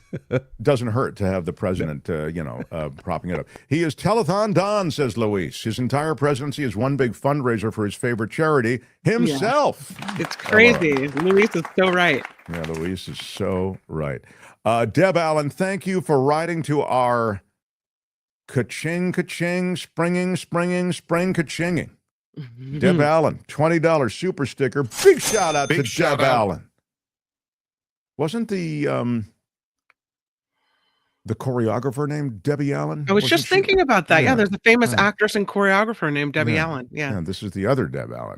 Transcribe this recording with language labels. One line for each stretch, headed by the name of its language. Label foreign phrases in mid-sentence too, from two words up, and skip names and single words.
English: Doesn't hurt to have the president, propping it up. He is telethon Don, says Luis. His entire presidency is one big fundraiser for his favorite charity, himself. Yeah. It's crazy. Luis is so right. Yeah, Luis is so right. Deb Allen, thank you for writing to our ka-ching, ka-ching, spring ka-chinging. Deb Allen, $20 super sticker. Big shout out to Deb Allen. Wasn't the choreographer named Debbie Allen? I was just thinking about that. Yeah, there's a famous actress and choreographer named Debbie Allen. Yeah, this is the other Deb Allen.